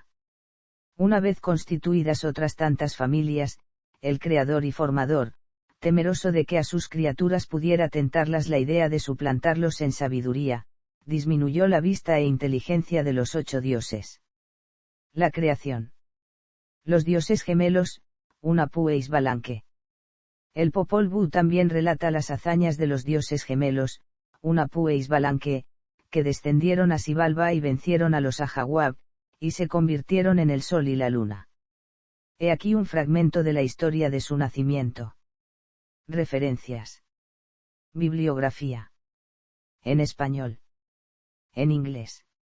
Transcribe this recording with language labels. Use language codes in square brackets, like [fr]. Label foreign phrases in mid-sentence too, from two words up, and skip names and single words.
[es] Una vez constituidas otras tantas familias, el creador y formador, temeroso de que a sus criaturas pudiera tentarlas la idea de suplantarlos en sabiduría, disminuyó la vista e inteligencia de los 8 dioses. La creación. Los dioses gemelos, Unapu e Isbalanque. El Popol Vuh también relata las hazañas de los dioses gemelos, Unapu e Isbalanque, que descendieron a Xibalba y vencieron a los Ajahuab, y se convirtieron en el sol y la luna. He aquí un fragmento de la historia de su nacimiento. Referencias. Bibliografía. En español. En inglés.